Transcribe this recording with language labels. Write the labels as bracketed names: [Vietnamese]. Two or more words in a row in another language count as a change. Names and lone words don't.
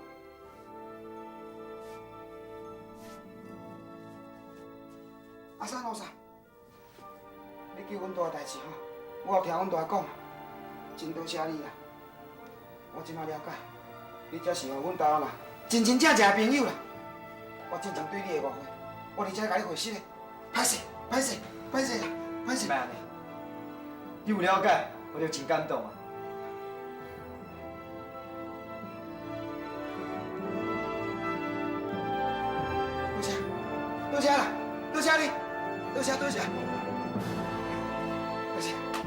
[Min Nan Chinese] 阿三老三，你救阮大代志吼，我有听阮大讲，真多谢你啦。我即马了解，你才是阮大人真真正正的朋友啦。我真正对你的误会，我伫遮甲你会失的，歹势，歹势，歹势啦，歹势。别安尼，你有了解，我就真感动啊。多谢，多谢啦，多谢你，多谢多谢，多谢。